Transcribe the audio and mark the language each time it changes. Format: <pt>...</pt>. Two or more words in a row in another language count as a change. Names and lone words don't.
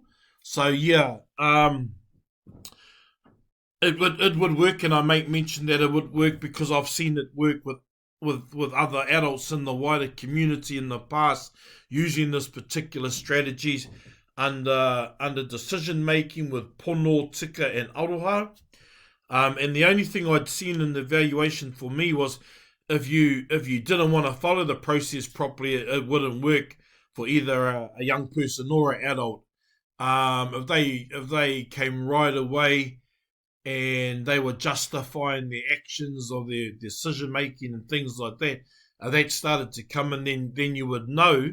<en>So yeah, it would work, and I make mention that it would work because I've seen it work with other adults in the wider community in the past, using this particular strategies under decision making with pono, tika, and aroha. And the only thing I'd seen in the evaluation for me was, if you didn't want to follow the process properly, it wouldn't work for either a young person or an adult. If they came right away and they were justifying their actions or their decision making and things like that, that started to come, and then you would know.</en>